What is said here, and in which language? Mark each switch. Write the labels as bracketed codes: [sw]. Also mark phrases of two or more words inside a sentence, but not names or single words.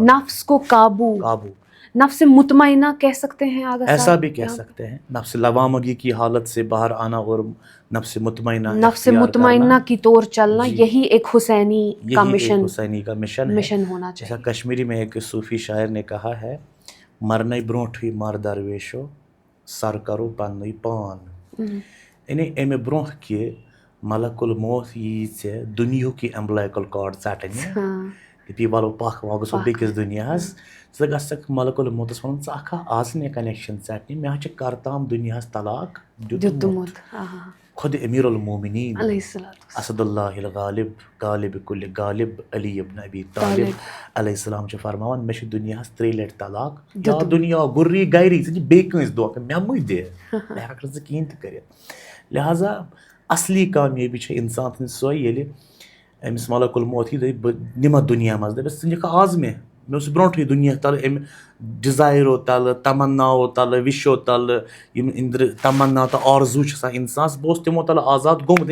[ur] نفس کو قابو, نفس مطمئنہ کہہ سکتے ہیں آگا صاحب, ایسا بھی کہہ سکتے ہیں. نفس لوامگی کی حالت سے باہر آنا اور نفس مطمئنہ کی طور چلنا, یہی ایک حسینی کا مشن, حسینی کا مشن ہونا چاہیے. جیسا کشمیری میں ایک صوفی شاعر نے کہا ہے, [ks] مرنے برونٹھے مر درویشو سر کرو پنوی پان. یعنی امہ برونٛہہ کہ [ar] ملک الموت [ks] یی ژےٚ دُنیہُک یہِ [en] umbilical cord [ks] ژٹنہِ, دپی ولو پکھ وۄنۍ گژھو بیٚکِس دُنیاہس, ژٕ گژھکھ ملک الموتس ونُن ژٕ اکھا آز مےٚ کنیکشن ژٹنہِ, مےٚ حظ چھُ کرتام دُنیاہس طلاق دیُتمُت. خود امیر المومنین اسد اللہ الغالب غالب کل غالب علی ابن ابی طالب [ar] علیہ السلام [ks] چھُ فرماوان مےٚ چھُ دُنیاہس 3 لٹہِ طلاق, یا دُنیا گُرری گری, ژٕ چھِ بیٚیہِ کٲنٛسہِ دھوکہٕ, مےٚ مہٕ دِ, بہٕ ہٮ۪کہٕ نہٕ ژٕ کِہیٖنۍ تہِ کٔرِتھ. لہٰذا اصلی کامیٲبی چھِ انسان سٕنٛز سۄے ییٚلہِ أمِس [ar] ملک الموت [ks] یی دپہِ بہٕ نِمتھ دُنیا منٛز, دپٮ۪س ژٕ نِکھٕ آز مےٚ اوس برونٛٹھٕے دُنیا تلہٕ امہِ ڈِزایرو تلہٕ, تمناوو تلہٕ, وِشو تلہٕ, یِم أنٛدرٕ تمنا تہٕ آرزوٗ چھِ آسان اِنسانس, بہٕ اوسُس تِمو تلہٕ آزاد گوٚمُت.